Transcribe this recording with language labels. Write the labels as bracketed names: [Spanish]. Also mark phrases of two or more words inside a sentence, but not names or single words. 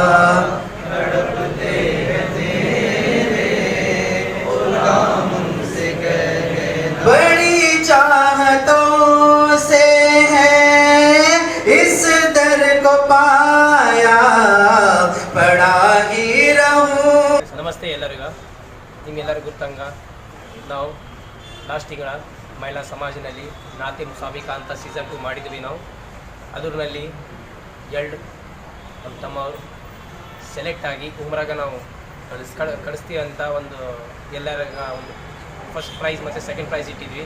[Urdu] بڑی چاہتوں سے ہے اس در کو پایا پڑا ہی رہوں. [Kannada] ನಮಸ್ತೆ ಎಲ್ಲರಿಗೂ. ನಿಮ್ಮೆಲ್ಲರಿಗೂ ಗೊತ್ತಂಗ ನಾವು ಲಾಸ್ಟ್ ತಿಂಗಳ ಮಹಿಳಾ ಸಮಾಜದಲ್ಲಿ ನಾತೆ ಮುಸಾಬಿಕಾ ಅಂತ ಸೀಸನ್ 2 ಮಾಡಿದ್ವಿ ನಾವು. ಅದರಲ್ಲಿ ಎರಡು ನಮ್ಮ ತಮ್ಮವರು ಸೆಲೆಕ್ಟ್ ಆಗಿ ಉಮ್ರಾಗ ನಾವು ಕಳಿಸ್ತೀವಿ ಅಂತ ಒಂದು ಎಲ್ಲರಿಗ ಒಂದು [English] first prize [Kannada] ಮತ್ತು [English] second prize [Kannada] ಇಟ್ಟಿದ್ವಿ.